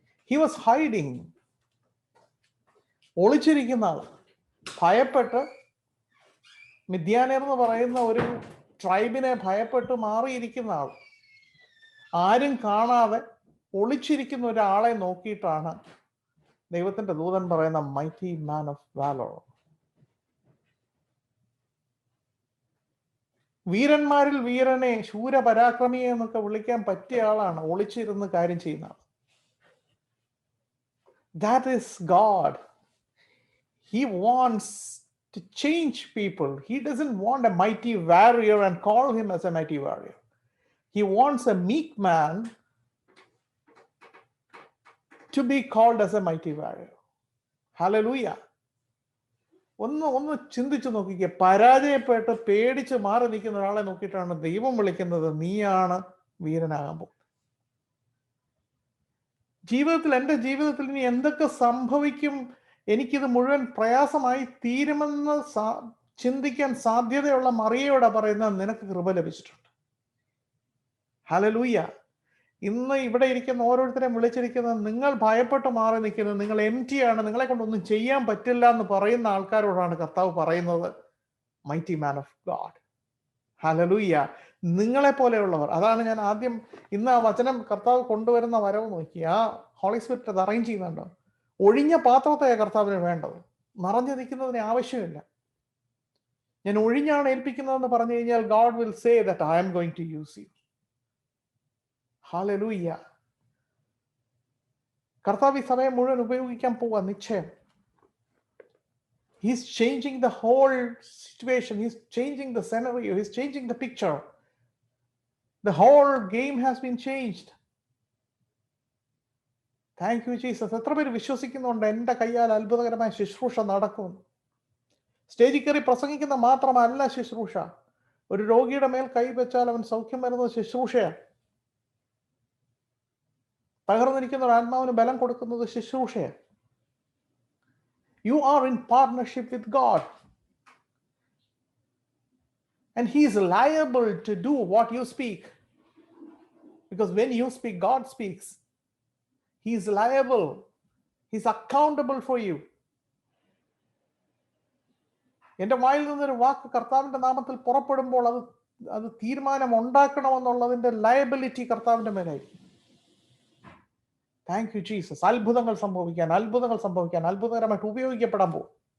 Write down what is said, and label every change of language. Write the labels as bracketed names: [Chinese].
[English] he was hiding, [Malayalam] ഒളിച്ചിരിക്കുന്ന ആൾ, ഭയപ്പെട്ട് മിദ്യാനർ എന്ന് പറയുന്ന ഒരു ട്രൈബിനെ ഭയപ്പെട്ട് മാറിയിരിക്കുന്ന ആൾ, ആരും കാണാതെ ഒളിച്ചിരിക്കുന്ന ഒരാളെ നോക്കിയിട്ടാണ് ദൈവത്തിന്റെ ദൂതൻ പറയുന്ന [English] Mighty man of valour. [Malayalam] വീരന്മാരിൽ വീരനെ, ശൂരപരാക്രമിയെ എന്നൊക്കെ വിളിക്കാൻ പറ്റിയ ആളാണ് ഒളിച്ചിരുന്ന് കാര്യം ചെയ്യുന്ന ആൾ. [English] That is God. He wants to change people. He doesn't want a mighty warrior and call him as a mighty warrior. He wants a meek man to be called as a mighty warrior. Hallelujah. [Malayalam] ഒന്ന് ചിന്തിച്ചു നോക്കിക്കേ, പരാജയപ്പെട്ട് പേടിച്ച് മാറി നിൽക്കുന്ന ഒരാളെ നോക്കിയിട്ടാണ് ദൈവം വിളിക്കുന്നത്, നീയാണ് വീരനാകാൻ പോകുന്നത്. എൻ്റെ ജീവിതത്തിൽ ഇനി എന്തൊക്കെ സംഭവിക്കും, എനിക്കിത് മുഴുവൻ പ്രയാസമായി തീരുമെന്ന് ചിന്തിക്കാൻ സാധ്യതയുള്ള മറിയയോടെ പറയുന്നത്, നിനക്ക് കൃപ ലഭിച്ചിട്ടുണ്ട്. ഹല്ലേലൂയ. ഇന്ന് ഇവിടെ ഇരിക്കുന്ന ഓരോരുത്തരെയും വിളിച്ചിരിക്കുന്നത്, നിങ്ങൾ ഭയപ്പെട്ട് മാറി നിൽക്കുന്നത്, നിങ്ങൾ എംറ്റി ആണ്, നിങ്ങളെ കൊണ്ടൊന്നും ചെയ്യാൻ പറ്റില്ല എന്ന് പറയുന്ന ആൾക്കാരോടാണ് കർത്താവ് പറയുന്നത്, [English] Mighty man of God. [Malayalam] Hallelujah. നിങ്ങളെ പോലെയുള്ളവർ. അതാണ് ഞാൻ ആദ്യം ഇന്ന് ആ വചനം കർത്താവ് കൊണ്ടുവരുന്ന വരവ് നോക്കി, ആ ഹോളി സ്പിരിറ്റ് അത് അറേഞ്ച് ചെയ്യുന്നുണ്ടോ. ഒഴിഞ്ഞ പാത്രത്തെയാണ് കർത്താവിന് വേണ്ടത്, നിറഞ്ഞു നിൽക്കുന്നതിന് ആവശ്യമില്ല. ഞാൻ ഒഴിഞ്ഞാണ് ഏൽപ്പിക്കുന്നതെന്ന് പറഞ്ഞു കഴിഞ്ഞാൽ, [English] God will say that I am going to use you. [Malayalam] Hallelujah. കർത്താവ് ഈ സമയം മുഴുവൻ ഉപയോഗിക്കാൻ പോവാ, നിശ്ചയം. [English] He's changing the whole situation. He's changing the scenario. He's changing the picture. The whole game has been changed. Thank you, Jesus. [Malayalam] എത്ര പേര് വിശ്വസിക്കുന്നുണ്ട് എൻ്റെ കയ്യാൽ അത്ഭുതകരമായ ശുശ്രൂഷ നടക്കും? സ്റ്റേജിൽ കയറി പ്രസംഗിക്കുന്ന മാത്രമല്ല ശുശ്രൂഷ. ഒരു രോഗിയുടെ മേൽ കൈവച്ചാൽ അവൻ സൗഖ്യം വരുന്നത് ശുശ്രൂഷയാണ്. തകർന്നിരിക്കുന്ന ഒരു ആത്മാവിന് ബലം കൊടുക്കുന്നത് ശുശ്രൂഷയാണ്. [English] You are in partnership with God. And He is liable to do what you speak. Because when you speak, God speaks. He is liable. He is accountable for you. [Malayalam] എൻ്റെ വായിൽ നിന്നൊരു വാക്ക് കർത്താവിൻ്റെ നാമത്തിൽ പുറപ്പെടുമ്പോൾ അത് തീരുമാനം ഉണ്ടാക്കണമെന്നുള്ളതിൻ്റെ ലയബിലിറ്റി കർത്താവിൻ്റെ മേലായിരിക്കും. [English] Thank you Jesus. [Malayalam] അത്ഭുതങ്ങൾ സംഭവിക്കാൻ, അത്ഭുതകരമായിട്ട് ഉപയോഗിക്കപ്പെടാൻ പോകും.